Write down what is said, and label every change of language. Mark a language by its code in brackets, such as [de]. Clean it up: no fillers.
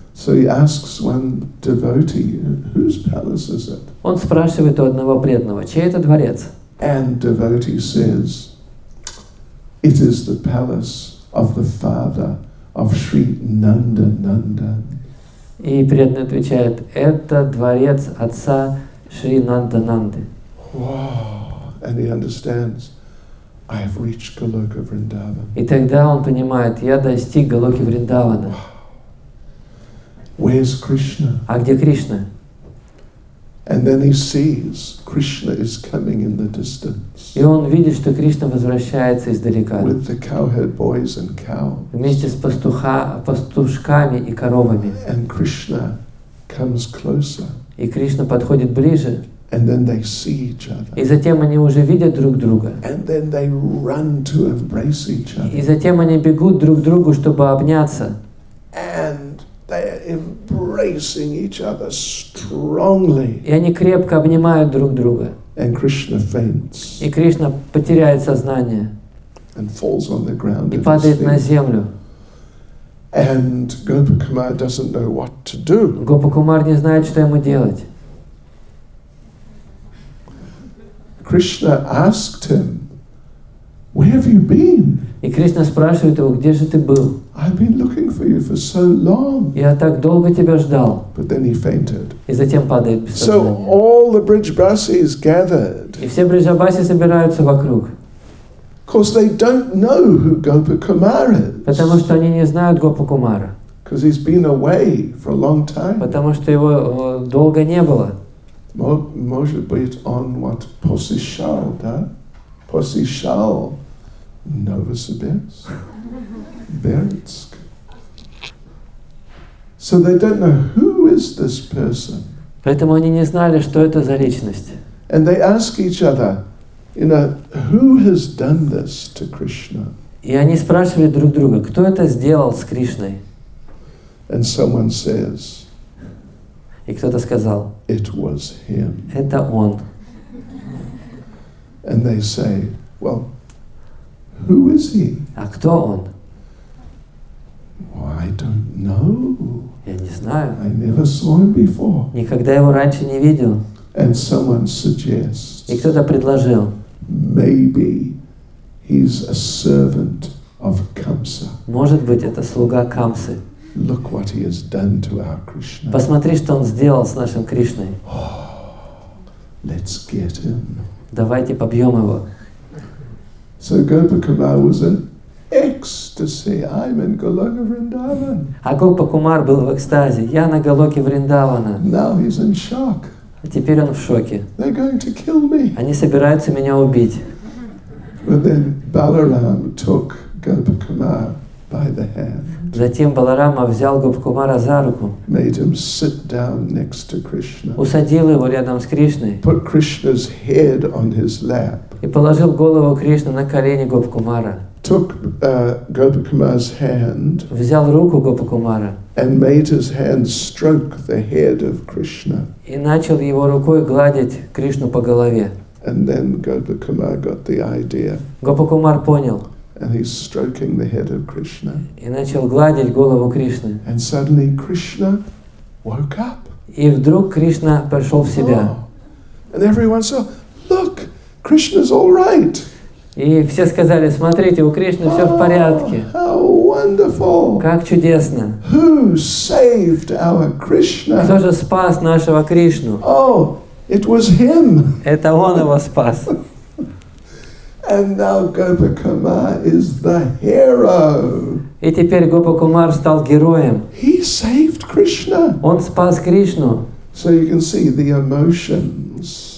[en] So he asks one devotee, whose palace is it? [ru] Он спрашивает у одного преданного, чей это дворец? [en] And devotee says, it is the palace of the father of Sri Nanda Nandan. [ru] И преданный отвечает, это дворец отца Шри Нандананды. [en] Wow. And he understands, I have reached Goloka Vrindavan. [ru] И тогда он понимает, я достиг Галоки Вриндавана. [en] Where's Krishna? [ru] А где Кришна? [en] And then he sees Krishna is coming in the distance. [ru] И он видит, что Кришна возвращается издалека. [en] With the cowherd boys and cows. [ru] Вместе с пастушками и коровами. [en] And Krishna comes closer. [ru] И Кришна подходит ближе. [en] And then they see each other. [ru] И затем они уже видят друг друга. [en] And then they run to embrace each other. [ru] И затем они бегут друг к другу, чтобы обняться. [en] And they are embracing each other strongly. [ru] И они крепко обнимают друг друга. [en] And Krishna faints. [ru] И Кришна потеряет сознание. [en] And falls on the ground. [ru] И падает на землю. [en] And Gopakumar doesn't know what to do. [ru] Гопа Кумар не знает, что ему делать. [en] Krishna asked him, where have you been? [ru] И Кришна спрашивает его, где же ты был? [en] I've been looking for you for so long. [ru] Я так долго тебя ждал. [en] But then he fainted. [ru] И затем падает без [en] So [ru] сознания. [en] all the Brijbasis gathered. [ru] И все бриджабаси собираются вокруг. [en] Of course, they don't know who Gopakumar is. [ru] Потому что они не знают Гопа Кумара. [en] Because he's been away for a long time. [ru] Потому что его долго не было. Может быть, он вот посещал, да? Посещал Novosibirsk, Berdsk. [en] So they don't know who is this person. [ru] Поэтому они не знали, что это за личность. [en] And they ask each other, who has done this to Krishna? [ru] И они спрашивали друг друга, кто это сделал с Кришной? [en] And someone says, [ru] И кто-то сказал, [en] it was him. [ru] это он. [en] And they say, well, who is he? [ru] А кто он? [en] Well, I don't know. [ru] Я не знаю. [en] I never saw him before. [ru] Никогда его раньше не видел. [en] And someone suggests, [ru] И кто-то предложил, [en] maybe he's a servant of Kamsa. [ru] может быть, это слуга Камсы. [en] Look what he has done to our Krishna. [ru] Посмотри, что он сделал с нашим Кришной. [en] Let's get him. [ru] Давайте побьем его. [en] So Gopakumar was in ecstasy. I'm in Goloka Vrindavan. [ru] А Гопа Кумар был в экстазе. Я на Галоке Вриндавана. [en] Now he's in shock. [ru] А теперь он в шоке. [en] They're going to kill me. [ru] Они собираются меня убить. [en] But then Balaram took Gopakumar by the hand. [ru] Затем Баларама взял Гопа Кумара за руку, [en] Made him sit down next to Krishna. [ru] усадил его рядом с Кришной [en] Put Krishna's head on his lap. [ru] и положил голову Кришны на колени Гопа Кумара. [en] Took Gopakumar's hand [ru] Взял руку Гопа Кумара [en] and made his hand stroke the head of Krishna. [ru] и начал его рукой гладить Кришну по голове. [en] And then Gopakumar got the idea. [ru] Гопа Кумар понял [en] And he's stroking the head of Krishna. [ru] и начал гладить голову Кришны. [en] And suddenly Krishna woke up. [ru] И вдруг Кришна пришел в себя. [en] Oh. And everyone saw, look, Krishna's all right. [ru] И все сказали, смотрите, у Кришны все в порядке. [en] How wonderful! [ru] Как чудесно. [en] Who saved our [ru] Кто [en] Krishna? [ru] же спас нашего Кришну? [en] Oh, it was him. [ru] Это он его спас. [en] And now Gopakuma is the hero. [ru] И теперь Гопа-Кумар стал героем. [en] He saved Krishna. [ru] Он спас Кришну. [en] So you can see the emotions.